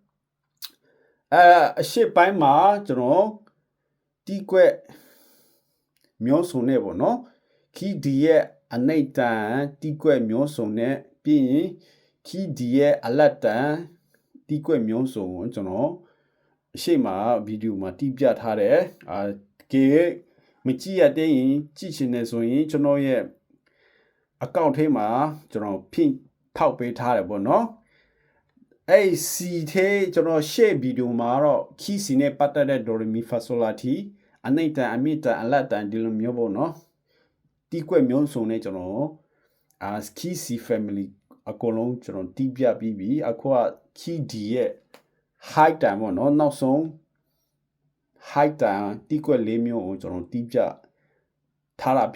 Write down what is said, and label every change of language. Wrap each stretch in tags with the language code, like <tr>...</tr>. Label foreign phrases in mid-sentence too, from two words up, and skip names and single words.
<my>အရှိပိုင်းမှာကျွန်တော်တီးကွက်မျိုးစုံနဲ့ပေါ့နော်ခီဒီရဲ့အနိတ်တန်တီးကွက်မျိုးစုံနဲ့ပြီးရင်ခီဒီရဲ့အလတ်တန်တီးကွက်မျိုးစုံကိုကျွန်တော်အရှိမှာဗီဒီယိုမှာတီးပြထားတယ်ကေမကြည့်ရတဲ့ရင်ကြည့်ချင်တယ်ဆိုရင်ကျွန်တော်ရဲ့အကောင့်ထဲမှာ ကျွန်တော်ဖိထောက်ပေးထားတယ်ပေါ့နော်အဲ့စီသေးကျွန်တော် share ဗီဒီယိုမှာတော့ခီစီနဲ့ပတ်သက်တဲ့ do re mi fa sol la ti အနိတန်အမိတန်အလတ်တန်ဒီလိုမျိုးပေါ့နော်တီးကွက်မျိုးစုံနဲ့ကျွန် တော်ခီစီ family အကုန်လုံးကျွန်တော်တီးပြပြီးပြီအခုကခီဒီရဲ့ height တန်ပေါ့နော်နောက်ဆုံး height တန်တီးကွက်၄မျိုးကိုကျွန်တော်တီးပြထားတာ</my>